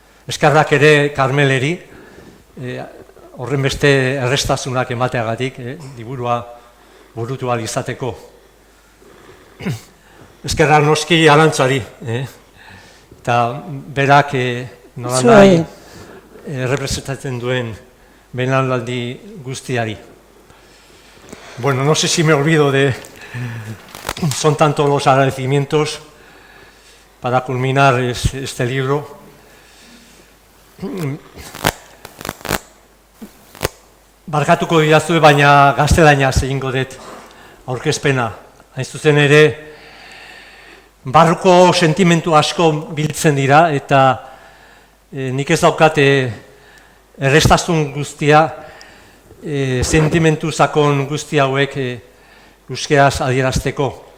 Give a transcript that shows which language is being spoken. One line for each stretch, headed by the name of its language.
Basque: Eskerrak ere Karmeleri, horren beste errestasunak emateagatik, liburua burutu ahal izateko. Eskerrak noski Arantzari, eta berak nolanahi representatzen duen belaunaldi guztiari.
Spanish: Bueno, no sé si me olvido son tantos los agradecimientos para culminar este libro.
Basque: Barkatuko didazue, baina gaztelaniaz egingo dut aurkezpena. Hain zuzen ere, barruko sentimentu asko biltzen dira, eta nik ez daukate errestasun guztia, sentimentu sakon guzti hauek euskeraz adierazteko.